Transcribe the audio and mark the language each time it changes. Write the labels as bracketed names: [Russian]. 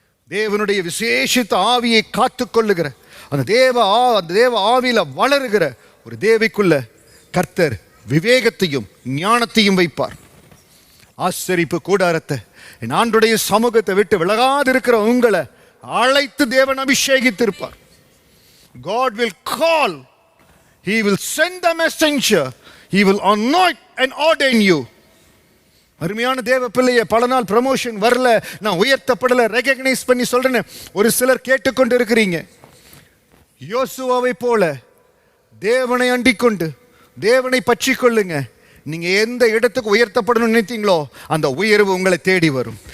[Tamil] தேவனுடைய விசேஷித்த ஆவியை காத்துக்கொள்ளுகிற அந்த தேவ ஆவியில வளருகிற ஒரு தேவிக்குள்ள கர்த்தர் விவேகத்தையும் ஞானத்தையும் வைப்பார். ஆசரிப்பு கூடாரத்தை, என் ஆண்டுடைய சமூகத்தை விட்டு விலகாதிருக்கிற உங்களை அழைத்து தேவன் அபிஷேகித்திருப்பார். [English] God will call, He will send the messenger, He will anoint and ordain you. [Tamil] அருமையான தேவ பிள்ளைய, பல நாள் ப்ரமோஷன் வரல, நான் உயர்த்தப்படலை, ரெகக்னைஸ் பண்ணி சொல்றேன்னு ஒரு சிலர் கேட்டுக்கொண்டு இருக்கிறீங்க. யோசுவாவை போல தேவனை அண்டிக்கொண்டு தேவனை பற்றி கொள்ளுங்க. நீங்க எந்த இடத்துக்கு உயர்த்தப்படணும்னு நினைத்தீங்களோ அந்த உயர்வு உங்களை தேடி வரும்.